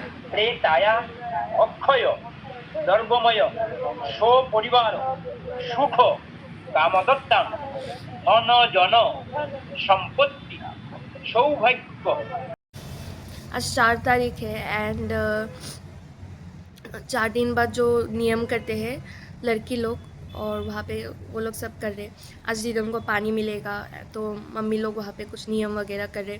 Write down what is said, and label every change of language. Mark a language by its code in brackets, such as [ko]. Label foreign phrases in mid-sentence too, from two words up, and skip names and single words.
[sa] প্রেতায়া অক্ষয় দ্রব্যময় সপরিবার সুখ কামদত্তাং ধন জন সম্পত্তি सौभाग्य। [hi] आज 4 तारीख है एंड 4 दिन बाद जो नियम करते हैं लड़की लोग, और वहाँ पे वो लोग सब कर रहे। आज दीदी को पानी मिलेगा तो मम्मी लोग वहाँ पे कुछ नियम वगैरह कर रहे।